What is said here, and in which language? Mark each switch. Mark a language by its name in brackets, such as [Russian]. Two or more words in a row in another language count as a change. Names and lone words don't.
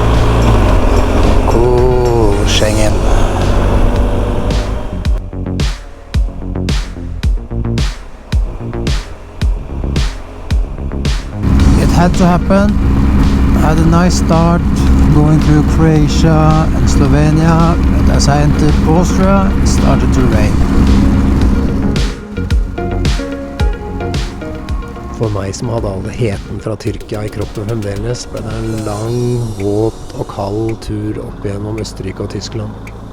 [English] Cool, Schengen. It had to happen. I had a nice start going through Croatia and Slovenia, but as I entered Austria, it started to rain. [Norwegian] For meg som hadde all heten fra Tyrkia i kroppen fremdeles, ble det en lang, våt og kald tur opp gjennom Østerrike og Tyskland.